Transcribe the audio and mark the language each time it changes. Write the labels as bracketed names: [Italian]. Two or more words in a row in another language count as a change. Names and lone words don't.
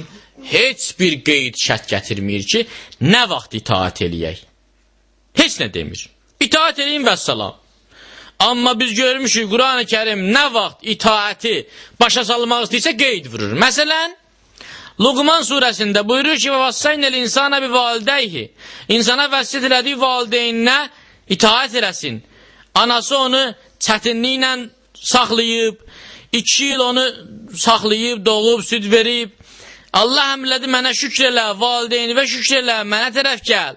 [Azerbaijani] Heç bir qeyd şərt gətirmir ki, nə vaxt itaat eləyək. Heç nə demir. İtaat eləyin və salam. Amma biz görmüşük, Quran-ı Kərim nə vaxt itaəti başa salmaq istəyirsə qeyd vurur. Məsələn, Luqman surəsində buyurur ki, [Arabic] وَوَصَّيْنَ الْاِنْسَانَ بِوَالِدَيْهِ [Azerbaijani] İnsana vəsiyyət elədiyi valideyninə itaət eləsin. Anası onu çətinliklə saxlayıb, 2 il onu saxlayıb, doğub, süd verib. Allah əmrlədi, mənə şükr elə, valideyni və şükr elə, mənə tərəf gəl.